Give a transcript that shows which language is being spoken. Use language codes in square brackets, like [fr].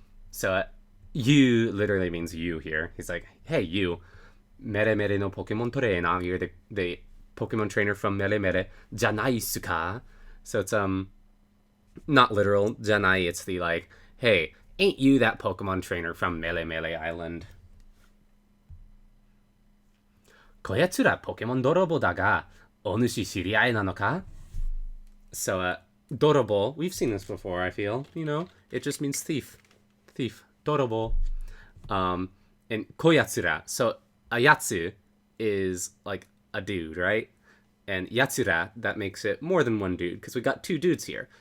[en] So, you literally means you here. He's like, hey, you. Mere mere no Pokemon trainer. You're the Pokemon trainer from Mere mere. [ja] じゃないっすか? [en] So it's, not literal. じゃない. It's the like, hey, ain't you that Pokemon trainer from Mere mere Island? [ja] こやつらポケモン泥棒だが、お主知り合いなのか? [en] So, Dorobo, we've seen this before, I feel, it just means thief. Dorobo. And koyatsura. So, a yatsu is like a dude, right? And yatsura, that makes it more than one dude, because we got two dudes here.